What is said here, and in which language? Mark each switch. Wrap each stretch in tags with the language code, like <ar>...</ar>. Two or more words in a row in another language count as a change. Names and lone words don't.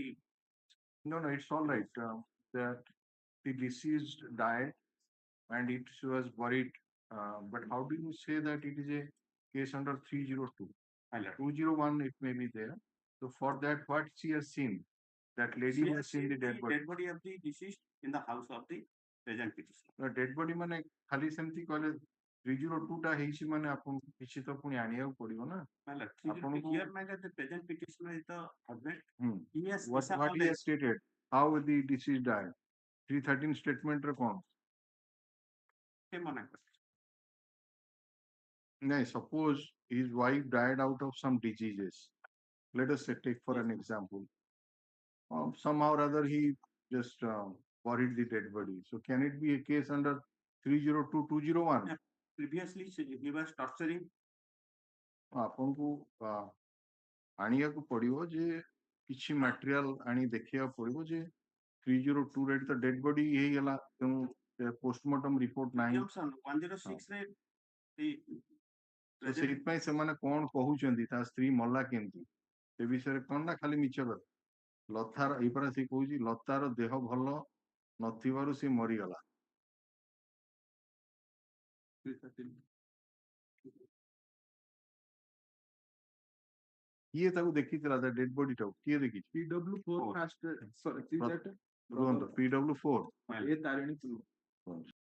<en>no it's all right that the deceased died and it was buried but how do you say that it is a case under 302 201 it may be there so for that what she has seen that lady has seen the dead body of the deceased in the house of the present petitioner. dead body</en> <or>ମାନେ ଖାଲି ସେମିତି କହିଲେ 302 ଟା ହେଇଛି ମାନେ ଆପଣଙ୍କୁ କିଛି ତ ପୁଣି ଆଣିବାକୁ ପଡିବ ନା ଆପଣଙ୍କୁ</or> <en>Here my the present petitioner is the husband. He has what he has stated how the deceased died 313 statement</en> <or>ରେ କଣ</or> <en>no suppose his wife died out of some diseases let us say take for an example somehow or other he just buried the dead body so can it be a case under 302 201 previously he was torturing</en> <or>ଆପଣଙ୍କୁ ଆଣିବାକୁ ପଡିବ ଯେ କିଛି ମ୍ୟାଟେରିଆଲ ଆଣି ଦେଖିବାକୁ ପଡିବ ଯେ 302 ରେ ତ</or> <en>dead body</en> <or>ହେଇଗଲା ତେଣୁ</or> <en>postmortem report</en> <or>ନାହିଁ 106 ରେ ତ ସେଇଥିପାଇଁ ସେମାନେ କଣ କହୁଛନ୍ତି ତା ସ୍ତ୍ରୀ ମଲା କେମିତି ସେ ବିଷୟରେ କଣ ନା ଖାଲି ମିଛ କଥା ଲତାର ଏଇପରା ସେ କହୁଛି ଲତାର ଦେହ ଭଲ ନଥିବାରୁ ସେ ମରିଗଲା କିଏ ତାକୁ ଦେଖିଥିଲା ତା</or> <en>dead body</en> <or>ଟାକୁ କିଏ ଦେଖିଛି</or> <en>PW4 first sorry</en> <or>ରୁହନ୍ତୁ PW4 ଏ ତାରିଣୀ</or>